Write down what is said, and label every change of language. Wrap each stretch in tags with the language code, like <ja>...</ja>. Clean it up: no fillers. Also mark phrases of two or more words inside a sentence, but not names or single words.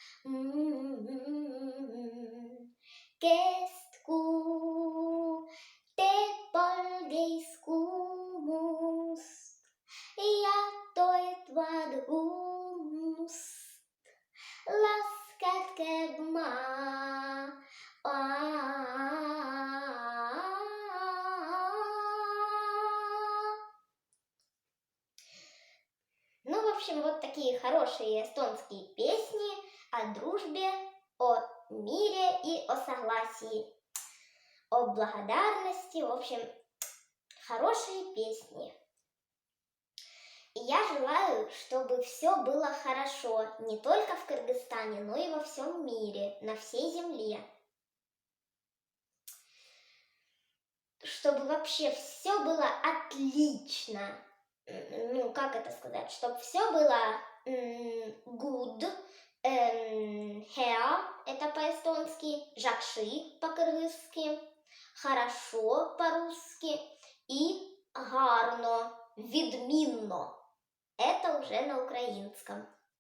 <et>Kestku teeb palgeis kuumust ja toetvad hummust, las kätkeb maa.</et> <ru>Ну, в общем, вот такие хорошие эстонские песни о дружбе, о мире и о согласии, о благодарности. В общем, хорошие песни. И я желаю, чтобы все было хорошо не только в Кыргызстане, но и во всем мире, на всей земле. Чтобы вообще все было отлично. Ну, как это сказать? Чтобы все было good, her, это по-эстонски, жакши по-кыргызски, хорошо по-русски и</ru> <uk>гарно, відмінно.</uk> <ru>Это уже на украинском.</ru>